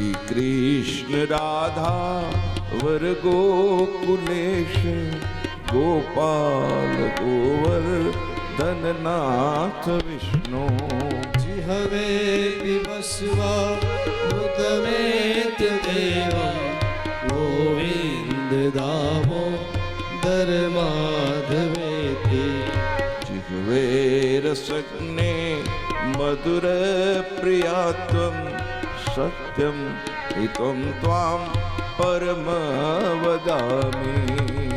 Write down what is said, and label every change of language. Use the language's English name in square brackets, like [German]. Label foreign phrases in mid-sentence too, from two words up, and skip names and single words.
[Sanskrit] कृष्ण राधा वर गोकुलेश गोपाल गोवर धननाथ विष्णु जिहवे पिबस्वा मृतमेत देवं गोविन्द दामोदर माधवेति जिह्वे रसज्ञे मधुर प्रियात्वं सत्यं हितं त्वां परम वदामि